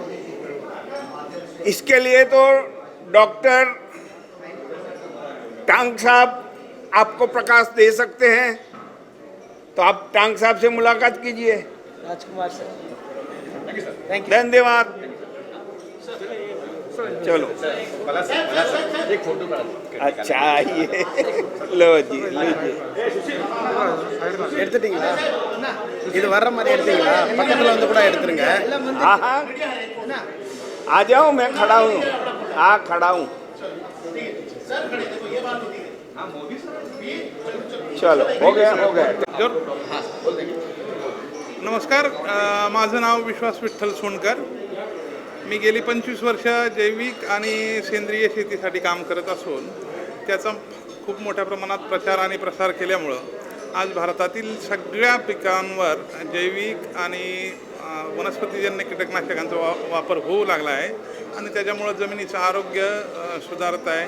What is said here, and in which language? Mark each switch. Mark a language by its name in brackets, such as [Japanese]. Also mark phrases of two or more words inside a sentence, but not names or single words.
[Hindi] इसके लिए तो डॉक्टर टांग साहब आपको प्रकाश दे सकते हैं, तो आप टांग साहब से मुलाकात कीजिए। राजकुमार सर, धन्यवाद। चलो एक फोटो करा। अच्छा ये लो जी, लीजिए। [Tamil] எடுத்துட்டீங்களா? இது வர்ற மாதிரி எடுத்தீங்களா? பக்கத்துல வந்து கூட எடுத்துருங்க। [Hindi] हाँ हाँ आ जाओ, मैं खड़ा हूँ। हाँ खड़ा हूँ। चलो हो गया हो गया। [Marathi] नमस्कार, माझं नाव विश्वास विठ्ठल सोनकर। मी गेली 25 वर्ष जैविक आणि सेंद्रिय शेतीसाठी काम करत असून त्याचा खूप मोठ्या प्रमाणात प्रचार आणि प्रसार केल्यामुळं आज भारतातील सगळ्या पिकांवर जैविक आणि वनस्पतीजन्य कीटकनाशकांचा वापर होऊ लागला आहे आणि त्याच्यामुळं जमिनीचं आरोग्य सुधारत आहे।